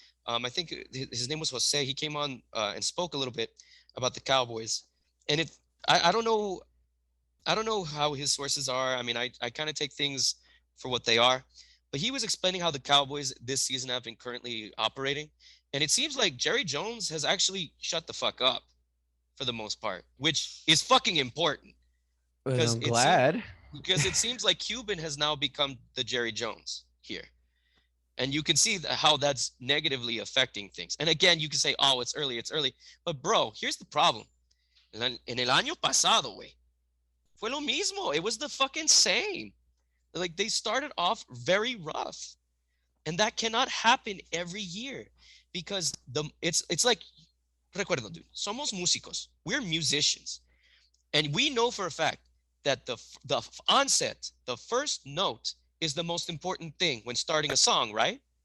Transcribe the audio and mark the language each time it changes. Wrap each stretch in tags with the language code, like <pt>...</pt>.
<en>I think his name was Jose. He came on and spoke a little bit about the Cowboys, and I don't know, I don't know how his sources are. I mean, I kind of take things for what they are, but he was explaining how the Cowboys this season have been currently operating, and it seems like Jerry Jones has actually shut the fuck up for the most part, which is fucking important And because I'm glad. it seems like Cuban has now become the Jerry Jones here. And you can see how that's negatively affecting things. And again, you can say, oh, it's early. But bro, here's the problem.</en> <es>En el año pasado, güey, fue lo mismo.</es> <en>It was the fucking same. Like they started off very rough. And that cannot happen every year because it's like,</en> <es>recuerdo,</es> <en>dude,</en> <es>somos músicos.</es> <en>We're musicians. And we know for a fact that the onset, the first note is the most important thing when starting a song, right?</en>